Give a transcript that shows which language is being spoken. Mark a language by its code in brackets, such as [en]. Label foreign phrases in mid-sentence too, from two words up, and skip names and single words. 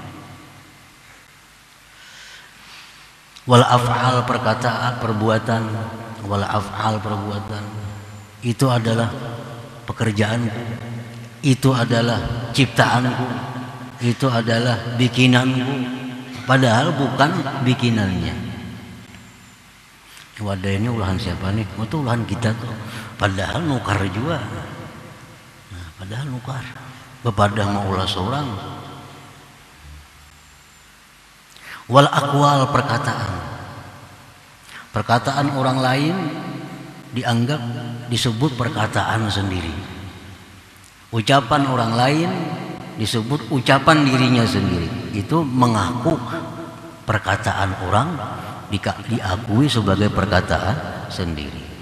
[ar] والأفعال [id] perkataan, perbuatan, [ar] والأفعال [id] perbuatan, itu adalah pekerjaanku, itu adalah ciptaanku, itu adalah bikinanku, padahal bukan bikinannya. [bjn] Wadah ini ulahan siapa nih? Oh, itu ulahan kita tuh, padahal nukar juga. Nah, padahal nukar, bepadah mau ulah seorang. [ar] والأقوال [id] perkataan orang lain dianggap disebut perkataan sendiri, ucapan orang lain disebut ucapan dirinya sendiri. Itu mengaku perkataan orang diakui sebagai perkataan sendiri.